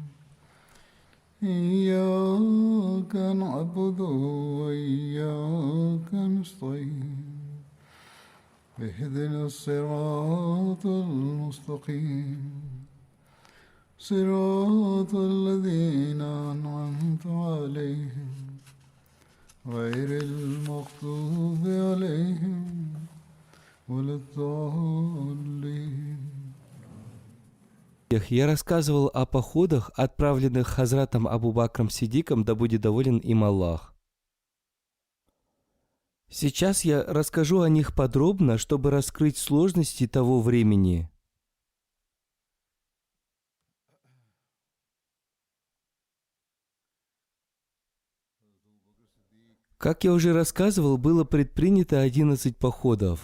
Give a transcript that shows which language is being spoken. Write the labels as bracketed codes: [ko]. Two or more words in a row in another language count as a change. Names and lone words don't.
[ar] إياك نعبد وإياك نستعين اهدنا الصراط المستقيم صراط الذين أنعمت عليهم غير المغضوب عليهم ولا الضالين. [ru] Я рассказывал о походах, отправленных Хазратом Абу Бакром Сиддиком, да будет доволен им Аллах. Сейчас я расскажу о них подробно, чтобы раскрыть сложности того времени. Как я уже рассказывал, было предпринято 11 походов.